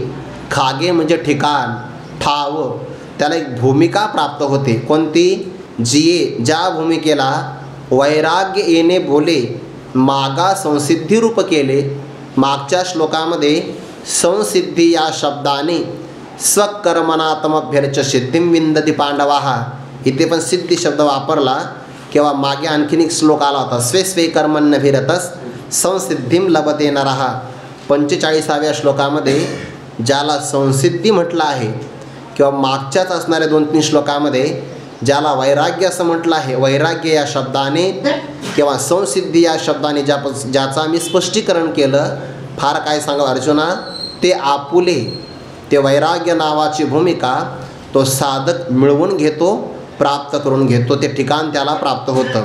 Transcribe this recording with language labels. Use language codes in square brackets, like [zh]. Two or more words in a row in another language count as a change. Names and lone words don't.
[mr] खागे म्हणजे ठिकाण, ठाव, त्याला एक भूमिका प्राप्त होते. कोणती, जिये ज्या भूमिकेला वैराग्य येणे बोले मागा संसिद्धी रूप केले. मागच्या श्लोकामध्ये संसिद्धी या शब्दाने [sa] स्वकर्मणातमभ्यर्च सिद्धिं विंदती पांडवाः, [mr] इथे पण सिद्धी शब्द वापरला. किंवा मागे आणखीन एक श्लोक आला होता, [sa] स्वे स्वे कर्मण्यभिरतस संसिद्धीं लभते नरः. [mr] 45व्या श्लोकामध्ये ज्याला संसिद्धी म्हटलं आहे, किंवा मागच्याच असणाऱ्या 2-3 श्लोकामध्ये ज्याला वैराग्य असं म्हटलं आहे, वैराग्य या शब्दाने किंवा संसिद्धी या शब्दाने ज्याचा मी स्पष्टीकरण केलं. फार काय सांगावं अर्जुना, ते आपुले, ते वैराग्य नावाची भूमिका तो साधक मिळवून घेतो, प्राप्त करून घेतो, ते ठिकाण त्याला प्राप्त होतं.